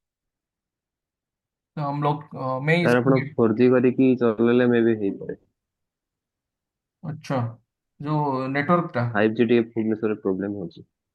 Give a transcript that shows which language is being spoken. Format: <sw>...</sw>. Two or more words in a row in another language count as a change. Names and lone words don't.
<hi>तो हम लोग मैं यार इसको</hi> <or>ଆପଣ 4G କରିକି ଚଲେଇଲେ ମେ ବି ହେଇପାରେ।</or> <hi>अच्छा जो नेटवर्क था</hi> <or>5G ଟିକେ ଭୁବନେଶ୍ୱରରେ ପ୍ରୋବ୍ଲେମ ହଉଛି।</or>